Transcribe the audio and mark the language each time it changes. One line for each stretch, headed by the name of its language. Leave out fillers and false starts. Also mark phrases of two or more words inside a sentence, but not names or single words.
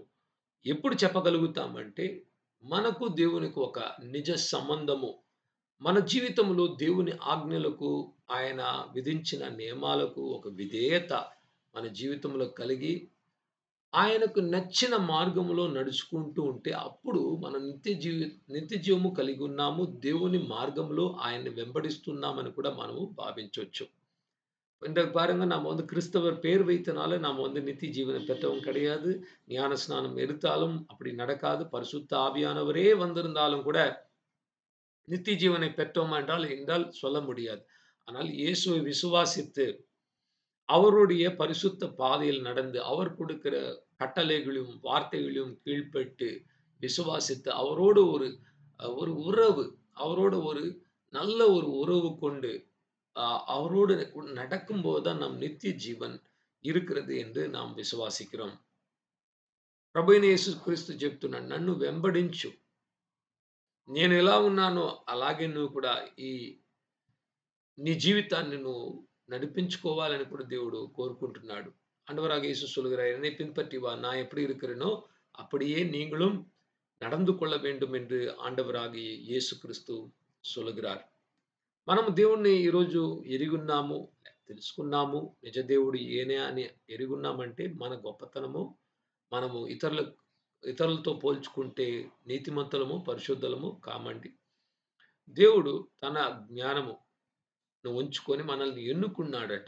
Telugu: ఎప్పుడు చెప్పగలుగుతామంటే మనకు దేవునికి ఒక నిజ సంబంధము, మన జీవితంలో దేవుని ఆజ్ఞలకు, ఆయన విధించిన నియమాలకు ఒక విధేయత మన జీవితంలో కలిగి ఆయనకు నచ్చిన మార్గములో నడుచుకుంటూ ఉంటే అప్పుడు మనం నిత్య జీవము కలిగి ఉన్నాము. దేవుని మార్గంలో ఆయన్ని వెంబడిస్తున్నామని కూడా మనము భావించొచ్చు.
Tamil: பாருங்க, நம்ம கிறிஸ்தவர் பேர் வைத்தனால நாம நித்திய ஜீவனை பெற்றவங்க கிடையாது. ஞான ஸ்நானம் எடுத்தாலும் அப்படி நடக்காது. பரிசுத்த ஆவியானவரே வந்திருந்தாலும் கூட நித்திய ஜீவனை பெற்றோமா என்றால் சொல்ல முடியாது. ஆனால் இயேசுவை விசுவாசித்து அவருடைய பரிசுத்த பாதையில் நடந்து அவர் கொடுக்கிற கட்டளைகளையும் வார்த்தைகளையும் கீழ்ப்பட்டு விசுவாசித்து அவரோடு ஒரு உறவு, அவரோடு ஒரு நல்ல ஒரு உறவு கொண்டு அவரோடு நடக்கும்போது தான் நம் நித்திய ஜீவன் இருக்கிறது என்று நாம் విశ్వాసిக்கிறோం.
Telugu: ప్రభువైన యేసుక్రీస్తు చెప్తున్నాడు, నన్ను వెంబడించు, నేను ఎలా ఉన్నానో అలాగే నువ్వు కూడా నీ జీవితాన్ని నువ్వు నడిపించుకోవాలని కూడా దేవుడు కోరుకుంటున్నాడు.
Tamil: ஆண்டவராகிய இயேசு சொல்கிறார், என்னை பின்பற்றி வா, நான் எப்படி இருக்கிறேனோ அப்படியே நீங்களும் நடந்து கொள்ள வேண்டும் என்று ஆண்டவராகிய இயேசு கிறிஸ்து சொல்கிறார்.
Telugu: మనము దేవుణ్ణి ఈరోజు ఎరుగున్నాము, తెలుసుకున్నాము. నిజ దేవుడు ఈయనే అని ఎరుగున్నామంటే మన గొప్పతనము, మనము ఇతరులతో పోల్చుకుంటే నీతిమంతులము, పరిశుద్ధులము కామండి. దేవుడు తన జ్ఞానమును ఉంచుకొని మనల్ని ఎన్నుకున్నాడట.